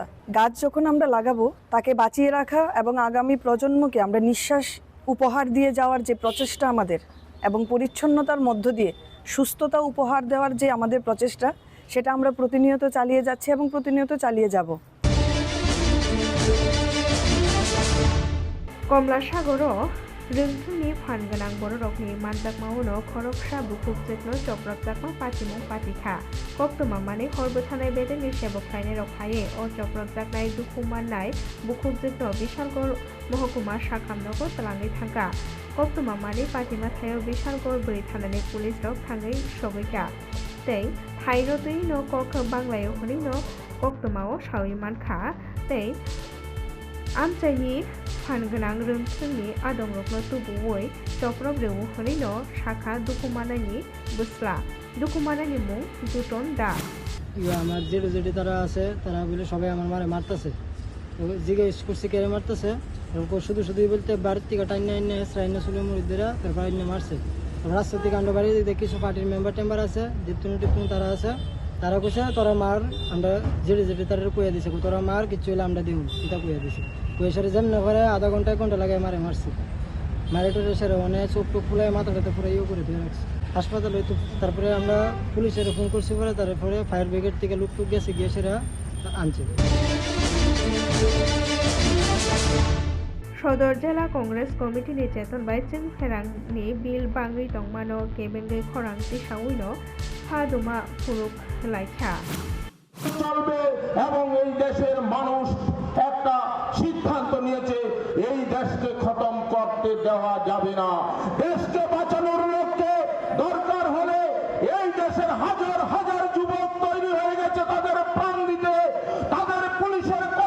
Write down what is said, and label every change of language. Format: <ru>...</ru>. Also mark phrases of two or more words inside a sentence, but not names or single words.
<bn>গাছ যখন আমরা লাগাবো তাকে বাঁচিয়ে রাখা এবং আগামী প্রজন্মকে আমরা নিঃশ্বাস উপহার দিয়ে যাওয়ার যে প্রচেষ্টা আমাদের এবং পরিচ্ছন্নতার মধ্য দিয়ে সুস্থতা উপহার দেওয়ার যে আমাদের প্রচেষ্টা, সেটা আমরা প্রতিনিয়ত চালিয়ে যাচ্ছি এবং প্রতিনিয়ত চালিয়ে যাব।</bn> <trp>কমলাসাগরও रोंथुंनि फानगोनां बर'रकनि मानजाकमाउनो खरकसा बुखुबजेकनो चक्रबजाकमा पाचिमुं पातिखा कक्तमा माने हरबो थानाय बेदेनि सेबकथायनि रखाये अ चक्रबजाकनाय दुखुमाननाय बुखुबजेकनो बिशालगड़ महकुमा साखामनोखौ तलाङै थांगा कक्तमा माने पातिमा थायाव बिशालगड़ बोरै थानानै पुलिस रक थाङै सगैका तै थाइरतै न कक बांलायाव हनै न कक्तमाव सावै मानखा तै आमचाइनि फानगोनां रोंथुंनि आदमरकनो तुबुवै चक्रब रेवु हनै न शाखा दुखुमानायनि बुस्ला दुखुमानायनि मुं जुटन दा</trp> <bn>আমার যেটা যেটা তারা আছে তারা বলে সবাই আমার মারে মারতেছে জিজ্ঞেস করছে কে মারতেছে শুধু শুধুই বলতে বাড়ির থেকে টাইনে এনে হেসরাইনে ছিল মুরিদেরা তারপর এনে মারছে রাস্তা থেকে আমরা বাড়ি দেখি কিছু পার্টির মেম্বার আছে জিতুন টিতুন তারা আছে তারা কইছে তোরা মার আমরা যেটা যেটা তারা কইয়া দিছে তোরা মার কিছু হলে আমরা দিই এটা কইয়া দিছে কইসারে যেমন করে আধা ঘন্টা 1 ঘন্টা লাগে মারছে মারে টোরে সেরে অনেক চোখ টোক ফুলে মাথাটাতে পুরো ইয়ে করে দিয়ে রাখছে হাসপাতালে হয়তো তারপরে আমরা পুলিশের ফোন করছি পরে তারপরে ফায়ার ব্রিগেড থেকে লোক টুক গেছে গিয়ে সেরা আনছে।</bn> <trp>सदर जिला कांग्रेस कमिटिनि चेतन बाइचिं फेरांनि बिल बांगै दंमानो केबेंगै खरांति साउइनो फादुमा फुरुक लाइखा</trp> <bn>চলবে এবং এই দেশের মানুষ একটা সিদ্ধান্ত নিয়েছে এই দেশকে খতম করতে দেওয়া যাবে না দেশকে বাঁচানোর লক্ষ্যে দরকার হলে এই দেশের হাজার হাজার যুবক তৈরি হয়ে গেছে তাদের প্রাণ দিতে তাদের পুলিশের কত</bn>